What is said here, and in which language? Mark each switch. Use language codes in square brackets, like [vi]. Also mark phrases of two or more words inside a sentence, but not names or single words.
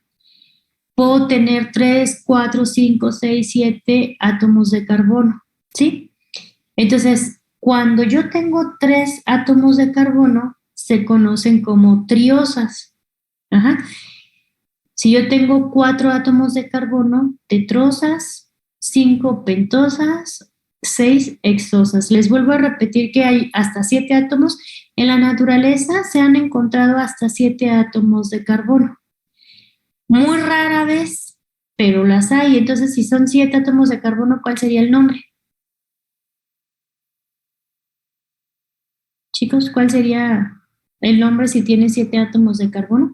[es] Puedo tener 3, 4, 5, 6, 7 átomos de carbono, ¿sí? Entonces, cuando yo tengo 3 átomos de carbono, se conocen como triosas. Ajá. Si yo tengo 4 átomos de carbono, tetrosas, 5 pentosas, 6 hexosas. Les vuelvo a repetir que hay hasta 7 átomos. En la naturaleza se han encontrado hasta 7 átomos de carbono. Muy rara vez, pero las hay. Entonces, si son 7 átomos de carbono, ¿cuál sería el nombre? Chicos, ¿cuál sería el nombre si tiene 7 átomos de carbono?